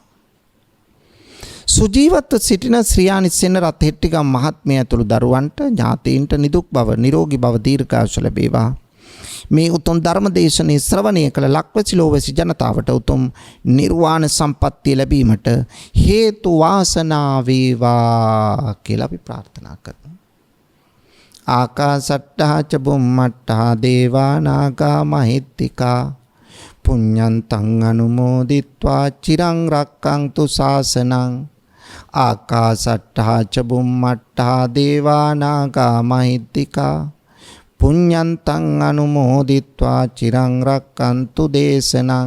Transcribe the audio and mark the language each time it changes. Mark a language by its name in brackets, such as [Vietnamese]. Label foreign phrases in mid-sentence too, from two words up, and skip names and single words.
[Sinhala] සුජීවත්ව සිටින ශ්‍රියානි සෙනරත් හෙට්ටිගම් මහත්මිය ඇතුළු දරුවන්ට ඥාතීන්ට නිදුක් බව, නිරෝගී බව, දීර්ඝායුෂ ලැබේවා. මේ උතුම් ධර්ම දේශනේ ශ්‍රවණය කළ ලක්වැසි ලෝවැසි ජනතාවට උතුම් නිර්වාණ සම්පත්තිය ලැබීමට හේතු වාසනා වේවා කියලා අපි ප්‍රාර්ථනා කරමු. [Pali] ආකාසට්ටා ච බුම්මට්ටා දේවා නාග මහිත්‍තිකා පුඤ්ඤන්තං අනුමෝදිත්වා චිරං රක්ඛන්තු ශාසනං. ආකාසට්ටා ච බුම්මට්ටා දේවා නාග මහිත්‍තිකා පුඤ්ඤන්තං අනුමෝදිත්වා චිරං රක්ඛන්තු දේශනං.